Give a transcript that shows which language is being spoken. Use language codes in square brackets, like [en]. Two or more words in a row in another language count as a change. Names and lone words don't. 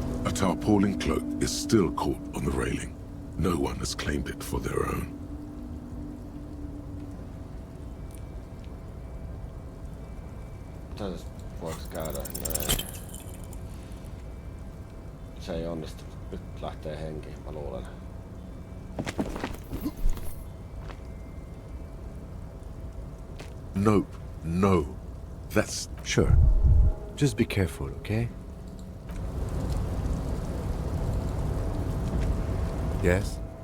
[en] A tarpaulin cloak is still caught on the railing. No one has claimed it for their own. [fi] Voiko käydä? Näin. Se ei onnistu. Nyt lähtee henki, mä luulen. [en] Nope. No. That's... Sure. Just be careful, okay? Yes?